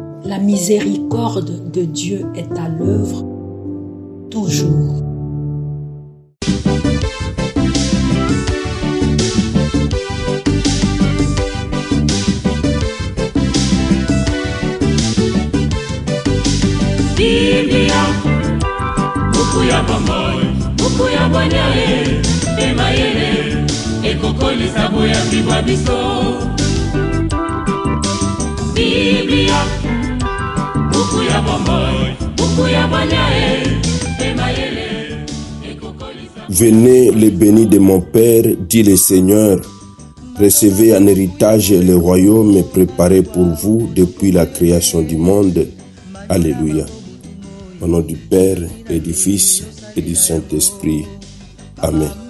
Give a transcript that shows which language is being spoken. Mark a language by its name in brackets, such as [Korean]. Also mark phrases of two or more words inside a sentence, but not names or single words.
[French] La miséricorde de Dieu est à l'œuvre toujours. [Lingala] Biblia, buku ya bomboy, buku ya bonyae, emayele, ekokoli sabo ya bibwa biso. Biblia, buku ya bomboy, buku ya bonyae, emayele, ekokoli sabo. [French] Venez les bénis de mon Père, dit le Seigneur. Recevez en héritage le royaume préparé pour vous depuis la création du monde. Alléluia. Au nom du Père et du Fils et du Saint-Esprit. Amen.